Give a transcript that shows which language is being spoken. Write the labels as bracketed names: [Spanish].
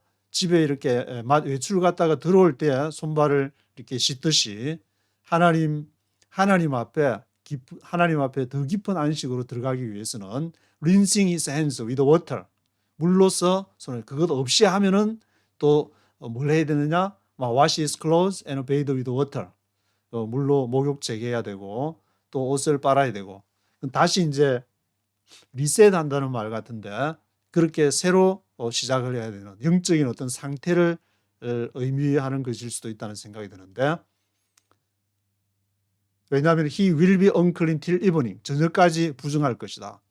[Korean] 집에 이렇게 외출 갔다가 들어올 때 손발을 이렇게 씻듯이 하나님 앞에 더 깊은 안식으로 들어가기 위해서는 [English] rinsing his hands with water [Korean] 물로써 손을 그것 없이 하면은 또 뭘 해야 되느냐? [English] wash his clothes and bathe with water. [Korean] 물로 목욕 재개해야 되고 또 옷을 빨아야 되고 다시 이제 리셋한다는 말 같은데 그렇게 새로 시작을 해야 되는 영적인 어떤 상태를 의미하는 것일 수도 있다는 생각이 드는데 왜냐하면 [English] he will be unclean till evening [Korean] 저녁까지 부정할 것이다.